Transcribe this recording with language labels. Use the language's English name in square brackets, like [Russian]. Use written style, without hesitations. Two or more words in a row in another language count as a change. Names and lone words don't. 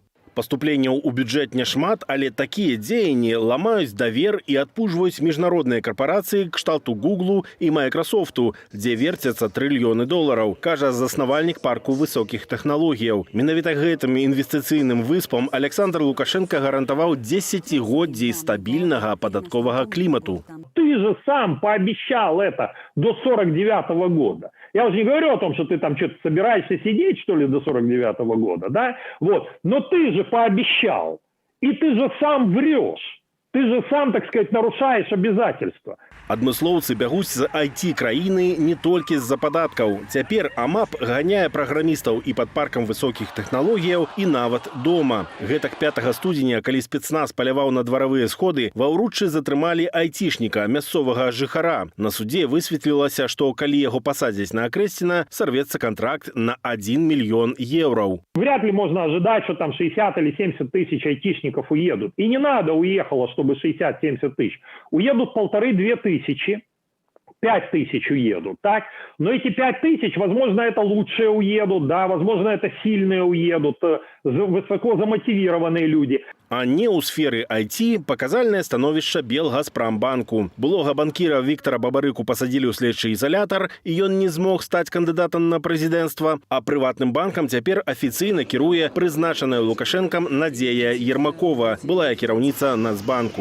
[Belarusian] Паступленняў у бюджэт няшмат, але такія дзеянні ламаюць давер і адпужваюць міжнародныя карпорацыі кшталту Гуглу і Майкрасофту, дзе верцяцца трыльёны долараў, кажа заснавальнік парку высокіх тэхналогіяў. Менавіта гэтым инвестыцыйным выспам Александр Лукашенко гарантаваў 10-годдзей стабільнага падатковага клімату. [Russian] Ты же сам пообещал это до 49-го года. Я уже не говорю о том, что ты там что-то собираешься сидеть, что ли, до 49-го года, да? Вот. Но ты же пообещал. И ты же сам врешь. Ты же сам, так сказать, нарушаешь обязательства. [Belarusian] Адмыслоўцы бягуць з IT-краіны не толькі з-за падаткаў. Цяпер АМАП ганяе праграмістаў і пад паркам высокіх тэхналогіяў і нават дома. Гэтак 5 студзеня, калі спецназ паляваў на дваравыя сходы, ва ўруччы затрымалі айцішніка, мясцовага жыхара. На судзе высветлілася, што калі яго пасадзяць на Акрэсціна, [Russian] сорвецца контракт [Belarusian] на 1 мільён еўраў. [Russian] Вряд ли можно ожидать, что там 60 или 70 тысяч айтишников уедут. И не надо уехало, чтобы 60-70 тысяч. Уедут 1500-2000. 5 тысяч уедут, так? Но эти 5 тысяч, возможно, это лучшие уедут, да, возможно, это сильные уедут, высоко замотивированные люди. [Belarusian] А не у сферы IT показальное становішча Белгазпромбанку. Былога банкіра Віктора Бабарыку пасадзілі ў следчы ізалятар, і ён не змог стаць кандыдатам на прэзідэнцтва. А прыватным банкам цяпер афіцыйна кіруе прызначаная Лукашэнкам Надзея Ермакова, былая кіраўніца Нацбанку.